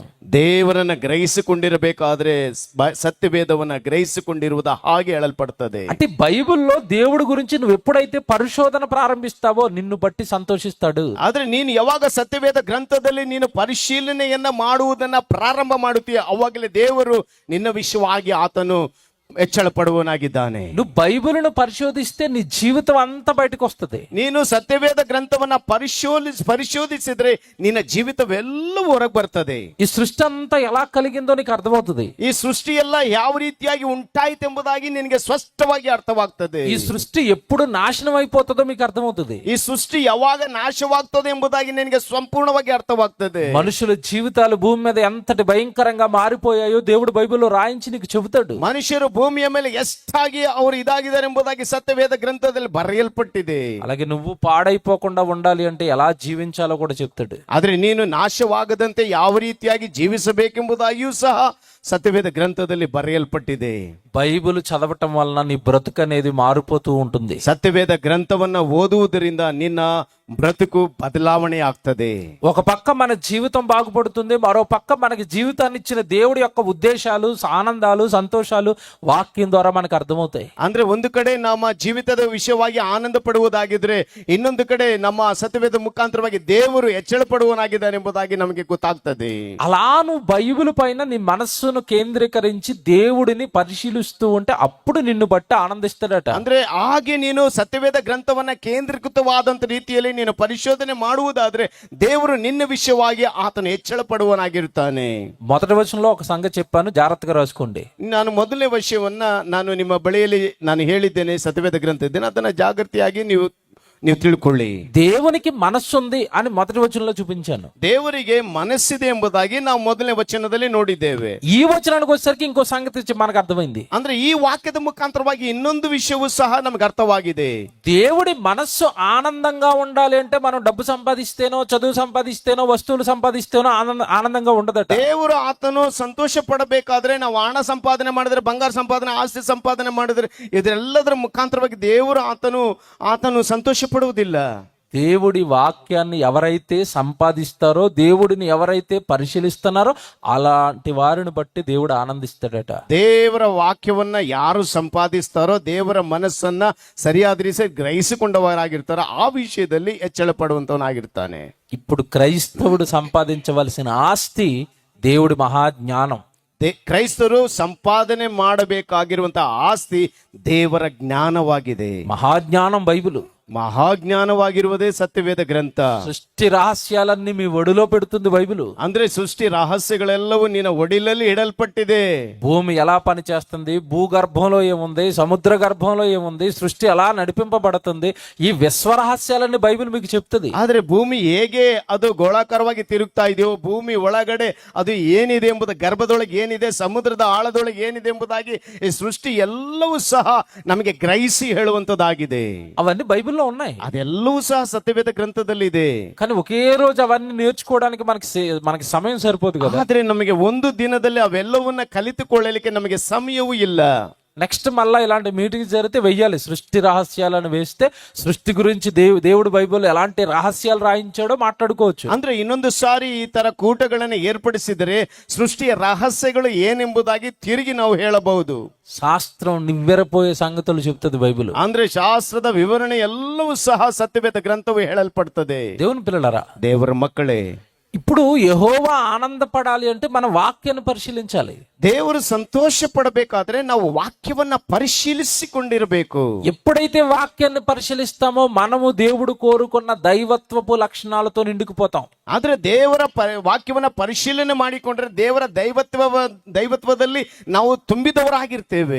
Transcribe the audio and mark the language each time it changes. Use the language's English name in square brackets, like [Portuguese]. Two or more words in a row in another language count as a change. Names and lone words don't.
[Kannada] ದೇವರನ್ನ ಗ್ರಹಿಸಿಕೊಂಡಿರಬೇಕಾದ್ರೆ ಸತ್ಯವೇದವನ್ನ ಗ್ರಹಿಸಿಕೊಂಡಿರುವುದು ಹಾಗೆ ಹೇಳಲ್ಪಡ್ತದೆ. [Telugu] అంటే బైబిల్లో దేవుడి గురించి నువ్వు ఎప్పుడైతే పరిశోధన ప్రారంభిస్తావో నిన్ను బట్టి సంతోషిస్తాడు. [Kannada] ಆದ್ರೆ ನೀನು ಯಾವಾಗ ಸತ್ಯವೇದ ಗ್ರಂಥದಲ್ಲಿ ನೀನು ಪರಿಶೀಲನೆಯನ್ನ ಮಾಡುವುದನ್ನ ಪ್ರಾರಂಭ ಮಾಡುತ್ತೀಯ ಅವಾಗಲೇ ದೇವರು ನಿನ್ನ ವಿಷಯವಾಗಿ ಆತನು ಹೆಚ್ಚಳ ಪಡುವನಾಗಿದ್ದಾನೆ. [Telugu] నువ్వు బైబిలును పరిశోధిస్తే నీ జీవితం అంతా బయటకు వస్తుంది. [Kannada] ನೀನು ಸತ್ಯವೇದ ಗ್ರಂಥವನ್ನ ಪರಿಶೋಧಿಸಿದ್ರೆ ನಿನ್ನ ಜೀವಿತವೆಲ್ಲವೂ ಹೊರಗೆ ಬರ್ತದೆ. [Telugu] ఈ సృష్టి అంతా ఎలా కలిగిందో నీకు అర్థమవుతుంది. [Kannada] ಈ ಸೃಷ್ಟಿ ಎಲ್ಲ ಯಾವ ರೀತಿಯಾಗಿ ಉಂಟಾಯಿತೆಂಬುದಾಗಿ ನಿನಗೆ ಸ್ಪಷ್ಟವಾಗಿ ಅರ್ಥವಾಗ್ತದೆ. [Telugu] ఈ సృష్టి ఎప్పుడు నాశనం అయిపోతుందో మీకు అర్థమవుతుంది. [Kannada] ಈ ಸೃಷ್ಟಿ ಯಾವಾಗ ನಾಶವಾಗ್ತದೆ ಎಂಬುದಾಗಿ ನಿನಗೆ ಸಂಪೂರ್ಣವಾಗಿ ಅರ್ಥವಾಗ್ತದೆ. [Telugu] మనుషుల జీవితాలు భూమి మీద ఎంతటి భయంకరంగా మారిపోయాయో దేవుడు బైబిల్లో రాయించి నీకు చెబుతాడు. [Kannada] ಮನುಷ್ಯರು ಭೂಮಿಯ ಮೇಲೆ ಎಷ್ಟಾಗಿ ಅವರು ಇದಾಗಿದ್ದಾರೆ ಎಂಬುದಾಗಿ ಸತ್ಯವೇದ ಗ್ರಂಥದಲ್ಲಿ ಬರೆಯಲ್ಪಟ್ಟಿದೆ. [Telugu] అలాగే నువ్వు పాడైపోకుండా ఉండాలి అంటే ఎలా జీవించాలో కూడా చెప్తాడు. [Kannada] ಆದ್ರೆ ನೀನು ನಾಶವಾಗದಂತೆ ಯಾವ ರೀತಿಯಾಗಿ ಜೀವಿಸಬೇಕೆಂಬುದಾಗಿಯೂ ಸಹ ಸತ್ಯವೇದ ಗ್ರಂಥದಲ್ಲಿ ಬರೆಯಲ್ಪಟ್ಟಿದೆ. [Telugu] బైబిల్ చదవటం వలన నీ బ్రతుకు అనేది మారిపోతూ ఉంటుంది. [Kannada] ಸತ್ಯವೇದ ಗ್ರಂಥವನ್ನ ಓದುವುದರಿಂದ ನಿನ್ನ [Telugu] బ్రతుకు బదలావణೆ [Kannada] ಆಗ್ತದೆ. [Telugu] ఒక పక్క మన జీవితం బాగుపడుతుంది, మరో పక్క మనకి జీవితాన్ని ఇచ్చిన దేవుడి యొక్క ఉద్దేశాలు, ఆనందాలు, సంతోషాలు వాక్యం ద్వారా మనకు అర్థమవుతాయి. [Kannada] ಅಂದ್ರೆ ಒಂದು ಕಡೆ ನಮ್ಮ ಜೀವಿತದ ವಿಷಯವಾಗಿ ಆನಂದ ಪಡುವುದಾಗಿದ್ರೆ ಇನ್ನೊಂದು ಕಡೆ ನಮ್ಮ ಸತ್ಯವೇದ ಮುಖಾಂತರವಾಗಿ ದೇವರು ಹೆಚ್ಚಳ ಪಡುವನಾಗಿದ್ದಾನೆ ಎಂಬುದಾಗಿ ನಮಗೆ ಗೊತ್ತಾಗ್ತದೆ. [Telugu] అలా నువ్వు బైబిల్ పైన నీ మనస్సును కేంద్రీకరించి దేవుడిని పరిశీలిస్తూ ఉంటే అప్పుడు నిన్ను బట్టి ఆనందిస్తాడట. [Kannada] ಅಂದ್ರೆ ಹಾಗೆ ನೀನು ಸತ್ಯವೇದ ಗ್ರಂಥವನ್ನ ಕೇಂದ್ರೀಕೃತವಾದಂತ ರೀತಿಯಲ್ಲಿ ನೀನು ಪರಿಶೋಧನೆ ಮಾಡುವುದಾದ್ರೆ ದೇವರು ನಿನ್ನ ವಿಷಯವಾಗಿ ಆತನು ಹೆಚ್ಚಳ ಪಡುವನಾಗಿರುತ್ತಾನೆ. [Telugu] మొదటి వచనంలో ఒక సంగతి చెప్పాను, జాగ్రత్తగా రాసుకోండి. [Kannada] ನಾನು ಮೊದಲನೇ ವಿಷಯವನ್ನ ನಾನು ನಿಮ್ಮ ಬಳಿಯಲ್ಲಿ ನಾನು ಹೇಳಿದ್ದೇನೆ, ಸತ್ಯವೇದ ಗ್ರಂಥ ಇದ್ದೇನೆ, ಅದನ್ನ ಜಾಗೃತಿಯಾಗಿ ನೀವು ತಿಳ್ಕೊಳ್ಳಿ. [Telugu] దేవునికి మనస్సు ఉంది అని మొదటి వచనంలో చూపించాను. [Kannada] ದೇವರಿಗೆ ಮನಸ್ಸಿದೆ ಎಂಬುದಾಗಿ ನಾವು ಮೊದಲನೇ ವಚನದಲ್ಲಿ ನೋಡಿದ್ದೇವೆ. [Telugu] ఈ వచనానికి వచ్చేసరికి ఇంకో సంగతి మనకు అర్థమైంది. [Kannada] ಅಂದ್ರೆ ಈ ವಾಕ್ಯದ ಮುಖಾಂತರವಾಗಿ ಇನ್ನೊಂದು ವಿಷಯವೂ ಸಹ ನಮಗೆ ಅರ್ಥವಾಗಿದೆ. [Telugu] దేవుడి మనస్సు ఆనందంగా ఉండాలి అంటే మనం డబ్బు సంపాదిస్తేనో, చదువు సంపాదిస్తేనో, వస్తువులు సంపాదిస్తేనో ఆనందంగా ఉండదట. [Kannada] ದೇವರು ಆತನು ಸಂತೋಷ ಪಡಬೇಕಾದ್ರೆ ನಾವು ಹಣ ಸಂಪಾದನೆ ಮಾಡಿದ್ರೆ, ಬಂಗಾರ ಸಂಪಾದನೆ, ಆಸ್ತಿ ಸಂಪಾದನೆ ಮಾಡಿದ್ರೆ ಇದೆಲ್ಲದರ ಮುಖಾಂತರವಾಗಿ ದೇವರು ಆತನು ಸಂತೋಷ ಪಡುವುದಿಲ್ಲ. [Telugu] దేవుడి వాక్యాన్ని ఎవరైతే సంపాదిస్తారో, దేవుడిని ఎవరైతే పరిశీలిస్తున్నారో అలాంటి వారిని బట్టి దేవుడు ఆనందిస్తాడట. [Kannada] ದೇವರ ವಾಕ್ಯವನ್ನ ಯಾರು ಸಂಪಾದಿಸ್ತಾರೋ, ದೇವರ ಮನಸ್ಸನ್ನ ಸರಿಯಾದ ರೀತಿ ಗ್ರಹಿಸಿಕೊಂಡವರಾಗಿರ್ತಾರೋ ಆ ವಿಷಯದಲ್ಲಿ ಹೆಚ್ಚಳ ಪಡುವಂತವನಾಗಿರ್ತಾನೆ. [Telugu] ఇప్పుడు క్రైస్తవుడు సంపాదించవలసిన ఆస్తి దేవుడి మహాజ్ఞానం. [Kannada] ಕ್ರೈಸ್ತರು ಸಂಪಾದನೆ ಮಾಡಬೇಕಾಗಿರುವಂತಹ ಆಸ್ತಿ ದೇವರ ಜ್ಞಾನವಾಗಿದೆ. [Telugu] మహాజ్ఞానం బైబిల్. [Kannada] ಮಹಾಜ್ಞಾನವಾಗಿರುವುದೇ ಸತ್ಯವೇದ ಗ್ರಂಥ. [Telugu] సృష్టి రహస్యాలన్నీ మీ ఒడిలో పెడుతుంది బైబిల్. [Kannada] ಅಂದ್ರೆ ಸೃಷ್ಟಿ ರಹಸ್ಯಗಳೆಲ್ಲವೂ ನಿನ್ನ ಒಡಿಲಲ್ಲಿ ಇಡಲ್ಪಟ್ಟಿದೆ. [Telugu] భూమి ఎలా పనిచేస్తుంది, భూగర్భంలో ఏముంది, సముద్ర గర్భంలో ఏముంది, సృష్టి ఎలా నడిపింపబడుతుంది, ఈ విశ్వ రహస్యాలన్నీ బైబిల్ మీకు చెప్తుంది. [Kannada] ಆದ್ರೆ ಭೂಮಿ ಹೇಗೆ ಅದು ಗೋಳಾಕಾರವಾಗಿ ತಿರುಗ್ತಾ ಇದೆಯೋ, ಭೂಮಿ ಒಳಗಡೆ ಅದು ಏನಿದೆ ಎಂಬುದು, ಗರ್ಭದೊಳಗೆ ಏನಿದೆ, ಸಮುದ್ರದ ಆಳದೊಳಗೆ ಏನಿದೆ ಎಂಬುದಾಗಿ ಈ ಸೃಷ್ಟಿ ಎಲ್ಲವೂ ಸಹ ನಮಗೆ ಗ್ರಹಿಸಿ ಹೇಳುವಂತದ್ದಾಗಿದೆ. [Telugu] అవన్నీ బైబిల్లో ఉన్నాయి. [Kannada] ಅದೆಲ್ಲವೂ ಸಹ ಸತ್ಯವೇದ ಗ್ರಂಥದಲ್ಲಿ ಇದೆ. [Telugu] కానీ ఒకే రోజు అవన్నీ నేర్చుకోవడానికి మనకి సమయం సరిపోదు కదా. [Kannada] ಆದ್ರೆ ನಮಗೆ ಒಂದು ದಿನದಲ್ಲಿ ಅವೆಲ್ಲವನ್ನ ಕಲಿತುಕೊಳ್ಳಲಿಕ್ಕೆ ನಮಗೆ ಸಮಯವೂ ಇಲ್ಲ. [Telugu] నెక్స్ట్ మళ్ళా ఇలాంటి మీటింగ్ జరిగితే వెయ్యాలి. సృష్టి రహస్యాలను వేస్తే సృష్టి గురించి దేవుడు బైబిల్ ఎలాంటి రహస్యాలు రాయించాడో మాట్లాడుకోవచ్చు. [Kannada] ಅಂದ್ರೆ ಇನ್ನೊಂದು ಸಾರಿ ಈ ತರ ಕೂಟಗಳನ್ನು ಏರ್ಪಡಿಸಿದರೆ ಸೃಷ್ಟಿಯ ರಹಸ್ಯಗಳು ಏನೆಂಬುದಾಗಿ ತಿರುಗಿ ನಾವು ಹೇಳಬಹುದು. [Telugu] శాస్త్రం నివ్వెరపోయే సంగతులు చెప్తుంది బైబిల్. [Kannada] ಅಂದ್ರೆ ಶಾಸ್ತ್ರದ ವಿವರಣೆ ಎಲ್ಲವೂ ಸಹ ಸತ್ಯವೇದ ಗ್ರಂಥವು ಹೇಳಲ್ಪಡ್ತದೆ. [Telugu] దేవుని పిల్లలారా, [Kannada] ದೇವರ ಮಕ್ಕಳೇ, [Telugu] ఇప్పుడు యెహోవా ఆనందపడాలి అంటే మన వాక్యాన్ని పరిశీలించాలి. [Kannada] ದೇವರು ಸಂತೋಷ ಪಡಬೇಕಾದ್ರೆ ನಾವು ವಾಕ್ಯವನ್ನ ಪರಿಶೀಲಿಸಿಕೊಂಡಿರಬೇಕು. [Telugu] ఎప్పుడైతే వాక్యాన్ని పరిశీలిస్తామో మనము దేవుడు కోరుకున్న దైవత్వపు లక్షణాలతో నిండుకుపోతాం. [Kannada] ಆದ್ರೆ ದೇವರ ವಾಕ್ಯವನ್ನ ಪರಿಶೀಲನೆ ಮಾಡಿಕೊಂಡ್ರೆ ದೇವರ ದೈವತ್ವದಲ್ಲಿ ನಾವು ತುಂಬಿದವರಾಗಿರ್ತೇವೆ.